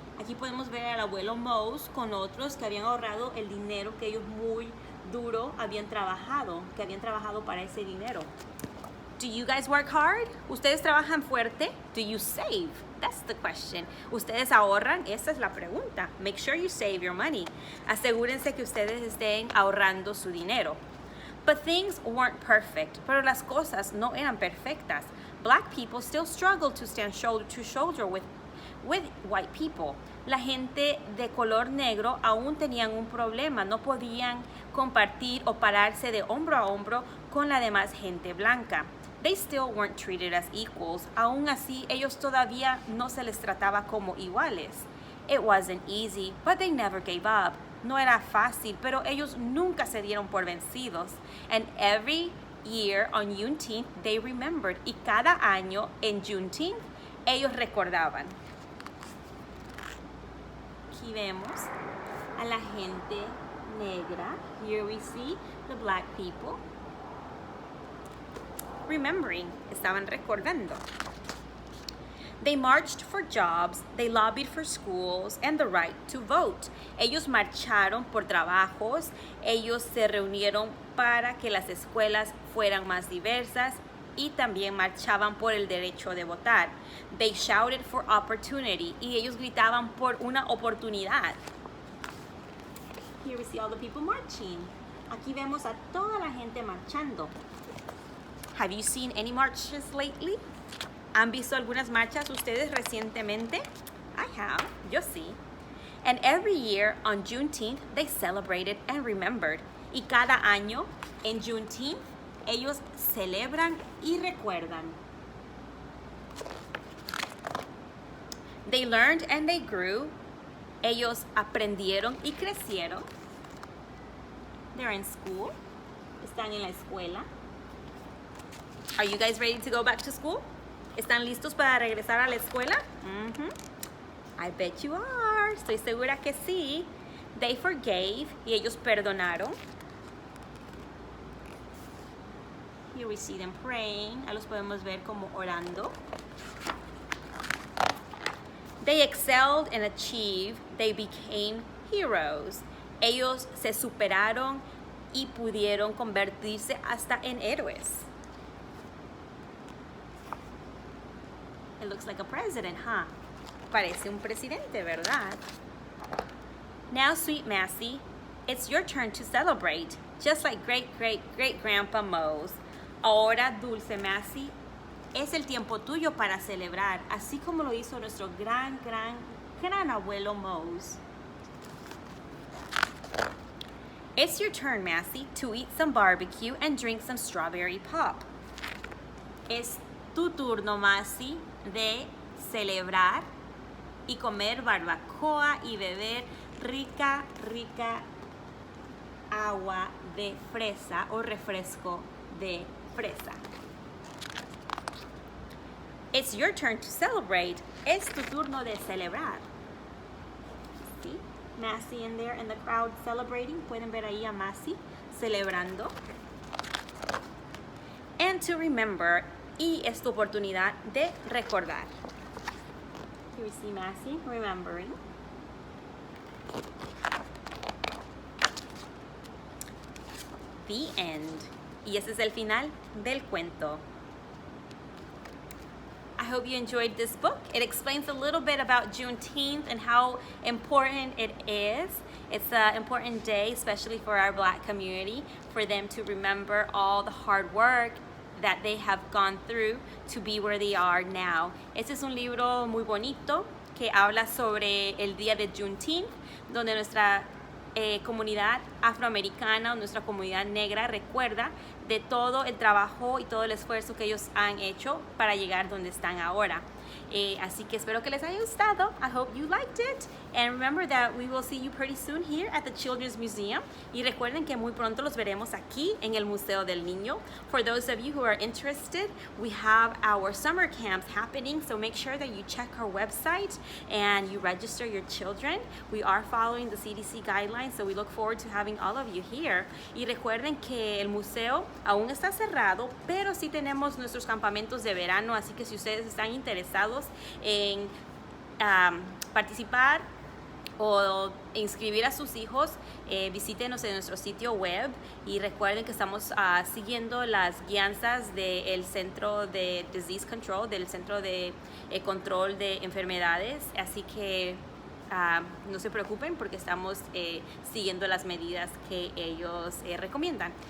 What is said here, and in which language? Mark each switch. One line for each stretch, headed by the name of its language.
Spanish: Aquí podemos ver al abuelo Mose con otros que habían ahorrado el dinero que ellos muy duro habían trabajado para ese dinero.
English: Do you guys work hard?
Spanish: ¿Ustedes trabajan fuerte?
English: Do you save? That's the question.
Spanish: ¿Ustedes ahorran? Esa es la pregunta.
English: Make sure you save your money.
Spanish: Asegúrense que ustedes estén ahorrando su dinero.
English: But things weren't perfect.
Spanish: Pero las cosas no eran perfectas.
English: Black people still struggled to stand shoulder to shoulder with white people.
Spanish: La gente de color negro aún tenían un problema. No podían compartir o pararse de hombro a hombro con la demás gente blanca.
English: They still weren't treated as equals.
Spanish: Aún así, ellos todavía no se les trataba como iguales.
English: It wasn't easy, but they never gave up.
Spanish: No era fácil, pero ellos nunca se dieron por vencidos.
English: And every year on Juneteenth, they remembered.
Spanish: Y cada año en Juneteenth, ellos recordaban. Aquí vemos a la gente negra negra.
English: Here we see the black people. Remembering,
Spanish: estaban recordando.
English: They marched for jobs, they lobbied for schools and the right to vote.
Spanish: Ellos marcharon por trabajos, ellos se reunieron para que las escuelas fueran más diversas y también marchaban por el derecho de votar.
English: They shouted for opportunity
Spanish: y ellos gritaban por una oportunidad.
English: Here we see all the people marching.
Spanish: Aquí vemos a toda la gente marchando.
English: Have you seen any marches lately?
Spanish: ¿Han visto algunas marchas ustedes recientemente?
English: I have,
Spanish: yo sí.
English: And every year on Juneteenth, they celebrated and remembered.
Spanish: Y cada año en Juneteenth, ellos celebran y recuerdan.
English: They learned and they grew.
Spanish: Ellos aprendieron y crecieron.
English: They're in school.
Spanish: Están en la escuela.
English: Are you guys ready to go back to school?
Spanish: ¿Están listos para regresar a la escuela?
English: I bet you are.
Spanish: Estoy segura que sí.
English: They forgave
Spanish: y ellos perdonaron.
English: Here we see them praying.
Spanish: Ahí los podemos ver como orando.
English: They excelled and achieved. They became heroes.
Spanish: Ellos se superaron y pudieron convertirse hasta en héroes.
English: It looks like a president, huh?
Spanish: Parece un presidente, ¿verdad?
English: Now, sweet Mazie, it's your turn to celebrate, just like great-great-great-grandpa Mose.
Spanish: Ahora, dulce Mazie, es el tiempo tuyo para celebrar, así como lo hizo nuestro gran abuelo Mose.
English: It's your turn, Mazie, to eat some barbecue and drink some strawberry pop.
Spanish: Es tu turno, Mazie, de celebrar y comer barbacoa y beber rica agua de fresa o refresco de fresa.
English: It's your turn to celebrate.
Spanish: Es tu turno de celebrar.
English: See Mazie in there in the crowd celebrating.
Spanish: Pueden ver ahí a Mazie celebrando.
English: And to remember,
Spanish: y es tu oportunidad de recordar.
English: Here we see Mazie remembering. The end.
Spanish: Y ese es el final del cuento.
English: I hope you enjoyed this book. It explains a little bit about Juneteenth and how important it is. It's an important day, especially for our Black community, for them to remember all the hard work that they have gone through to be where they are now.
Spanish: Este es un libro muy bonito que habla sobre el día de Juneteenth, donde nuestra comunidad afroamericana, nuestra comunidad negra recuerda de todo el trabajo y todo el esfuerzo que ellos han hecho para llegar donde están ahora. Así que espero que les haya gustado.
English: I hope you liked it. And remember that we will see you pretty soon here at the Children's Museum.
Spanish: Y recuerden que muy pronto los veremos aquí en el Museo del Niño.
English: For those of you who are interested, we have our summer camps happening. So make sure that you check our website and you register your children. We are following the CDC guidelines, so we look forward to having all of you here.
Spanish: Y recuerden que el museo aún está cerrado, pero sí tenemos nuestros campamentos de verano. Así que si ustedes están interesados en participar o inscribir a sus hijos, visítenos en nuestro sitio web y recuerden que estamos siguiendo las guianzas del Centro de Disease Control, del Centro de Control de Enfermedades, así que no se preocupen porque estamos siguiendo las medidas que ellos recomiendan.